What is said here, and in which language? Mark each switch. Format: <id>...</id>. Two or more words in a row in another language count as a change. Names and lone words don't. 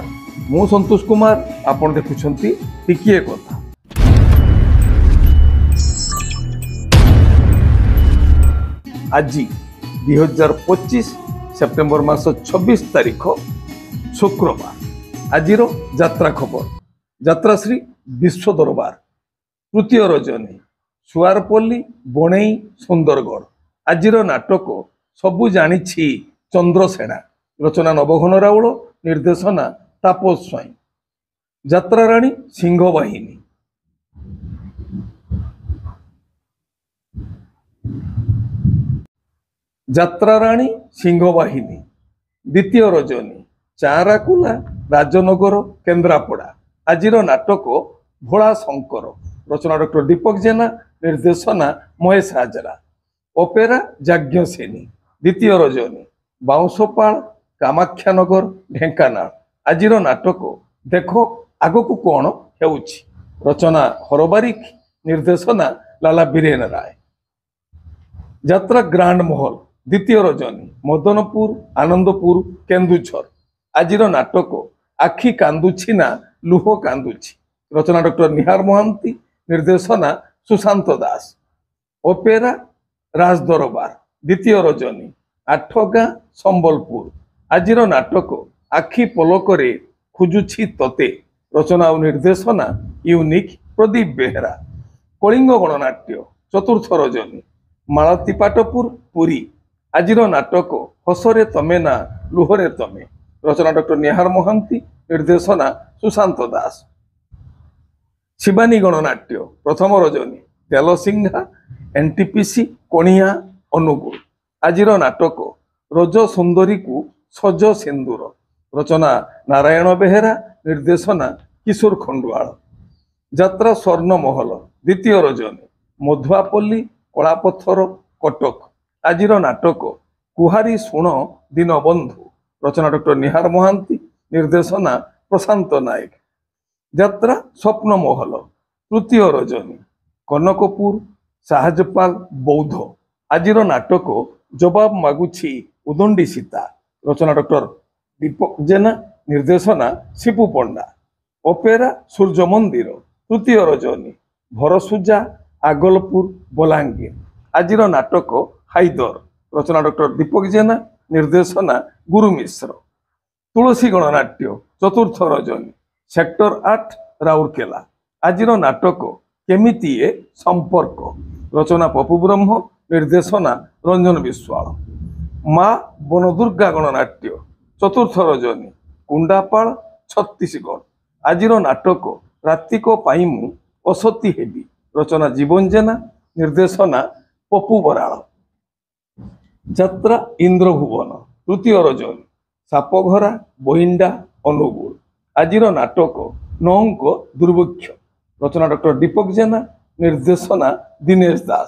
<or>ମୁଁ ସନ୍ତୋଷ କୁମାର, ଆପଣ ଦେଖୁଛନ୍ତି ଟିକିଏ କଥା। ଆଜି 2025 ସେପ୍ଟେମ୍ବର ମାସ 26 ତାରିଖ ଶୁକ୍ରବାର। ଆଜିର ଯାତ୍ରା ଖବର। ଯାତ୍ରା ଶ୍ରୀ ବିଶ୍ୱ ଦରବାର ତୃତୀୟ ରଜନୀ ସୁଆରପଲ୍ଲୀ ବଣେଇ ସୁନ୍ଦରଗଡ଼। ଆଜିର ନାଟକ ସବୁ ଜାଣିଛି ଚନ୍ଦ୍ରସେନା। ରଚନା ନବଘନ ରାଉଳ, ନିର୍ଦ୍ଦେଶନା ତାପସ ସ୍ୱାଇଁ। ଯାତ୍ରା ରାଣୀ ସିଂହ ବାହିନୀ। ଯାତ୍ରା ରାଣୀ ସିଂହ ବାହିନୀ ଦ୍ୱିତୀୟ ରଜନୀ ଚାରକୁଳା ରାଜନଗର କେନ୍ଦ୍ରାପଡ଼ା। ଆଜିର ନାଟକ ଭୋଳା ଶଙ୍କର। ରଚନା ଡକ୍ଟର ଦୀପକ ଜେନା, ନିର୍ଦ୍ଦେଶନା ମହେଶ ହାଜରା। ଅପେରା ଯାଜ୍ଞସେନୀ। ଦ୍ୱିତୀୟ ରଜନୀ ବାଉଁଶପାଳ କାମାକ୍ଷାନଗର ଢେଙ୍କାନାଳ। ଆଜିର ନାଟକ ଦେଖ ଆଗକୁ କଣ ହେଉଛି। ରଚନା ହରବାରିକ, ନିର୍ଦ୍ଦେଶନା ଲାଲା ବୀରେନ ରାୟ। ଯାତ୍ରା ଗ୍ରାଣ୍ଡ ମହଲ ଦ୍ୱିତୀୟ ରଜନୀ ମଦନପୁର ଆନନ୍ଦପୁର କେନ୍ଦୁଝର। ଆଜିର ନାଟକ ଆଖି କାନ୍ଦୁଛି ନା ଲୁହ କାନ୍ଦୁଛି। ରଚନା ଡକ୍ଟର ନିହାର ମହାନ୍ତି, ନିର୍ଦ୍ଦେଶନା ସୁଶାନ୍ତ ଦାସ। ଅପେରା ରାଜ ଦରବାର ଦ୍ୱିତୀୟ ରଜନୀ ଆଠଗାଁ ସମ୍ବଲପୁର। ଆଜିର ନାଟକ ଆଖି ପଲକରେ ଖୋଜୁଛି ତତେ। ରଚନା ଓ ନିର୍ଦ୍ଦେଶନା ୟୁନିକ ପ୍ରଦୀପ ବେହେରା। କଳିଙ୍ଗ ଗଣନାଟ୍ୟ ଚତୁର୍ଥ ରଜନୀ ମାଳତୀପାଟପୁର ପୁରୀ। ଆଜିର ନାଟକ ହସରେ ତମେ ନା ଲୁହରେ ତମେ। ରଚନା ଡକ୍ଟର ନିହାର ମହାନ୍ତି, ନିର୍ଦ୍ଦେଶନା ସୁଶାନ୍ତ ଦାସ। ଶିବାନୀ ଗଣନାଟ୍ୟ ପ୍ରଥମ ରଜନୀ ତେଲସିଂଘା ଏନଟିପିସି କଣିଆ ଅନୁଗୋଳ। ଆଜିର ନାଟକ ରଜ ସୁନ୍ଦରୀ କୁ ସଜ ସିନ୍ଦୂର। ରଚନା ନାରାୟଣ ବେହେରା, ନିର୍ଦ୍ଦେଶନା କିଶୋର ଖଣ୍ଡୁଆଳ। ଯାତ୍ରା ସ୍ୱର୍ଣ୍ଣ ମହଲ ଦ୍ୱିତୀୟ ରଜନୀ ମଧୁଆପଲ୍ଲୀ କଳାପଥର କଟକ। ଆଜିର ନାଟକ କୁହାରୀ ଶୁଣ ଦୀନବନ୍ଧୁ। ରଚନା ଡକ୍ଟର ନିହାର ମହାନ୍ତି, ନିର୍ଦ୍ଦେଶନା ପ୍ରଶାନ୍ତ ନାୟକ। ଯାତ୍ରା ସ୍ୱପ୍ନ ମହଲ ତୃତୀୟ ରଜନୀ କନକପୁର ସାହଜପାଲ ବୌଦ୍ଧ। ଆଜିର ନାଟକ ଜବାବ ମାଗୁଛି ଉଦଣ୍ଡୀ ସୀତା। ରଚନା ଡକ୍ଟର ଦୀପକ ଜେନା, ନିର୍ଦ୍ଦେଶନା ଶିପୁ ପଣ୍ଡା। ଅପେରା ସୂର୍ଯ୍ୟ ମନ୍ଦିର ତୃତୀୟ ରଜନୀ ଭରସୁଜା ଆଗଲପୁର ବଲାଙ୍ଗୀର। ଆଜିର ନାଟକ ହାଇଦର। ରଚନା ଡକ୍ଟର ଦୀପକ ଜେନା, ନିର୍ଦ୍ଦେଶନା ଗୁରୁ ମିଶ୍ର। ତୁଳସୀ ଗଣନାଟ୍ୟ ଚତୁର୍ଥ ରଜନୀ ସେକ୍ଟର 8 ରାଉରକେଲା। ଆଜିର ନାଟକ କେମିତି ଏ ସମ୍ପର୍କ। ରଚନା ପପୁ ବ୍ରହ୍ମ, ନିର୍ଦ୍ଦେଶନା ରଞ୍ଜନ ବିଶ୍ୱାଳ। ମା' ବନଦୁର୍ଗା ଗଣନାଟ୍ୟ ଚତୁର୍ଥ ରଜନୀ କୁଣ୍ଡାପାଲ ଛତିଶଗଡ଼। ଆଜିର ନାଟକ ରାତିକ ପାଇଁ ମୁ ଅସତୀ ହେବି। ରଚନା ଜୀବନ ଜେନା, ନିର୍ଦ୍ଦେଶନା ପପୁ ବରାଳ। ଯାତ୍ରା ଇନ୍ଦ୍ରଭୁବନ ତୃତୀୟ ରଜନୀ ସାପଘରା ବୋଇଣ୍ଡା ଅନୁଗୋଳ। ଆଜିର ନାଟକ ନୌଙ୍କ ଦୁର୍ଭିକ୍ଷ। ରଚନା ଡକ୍ଟର ଦୀପକ ଜେନା, ନିର୍ଦ୍ଦେଶନା ଦିନେଶ ଦାସ।</or>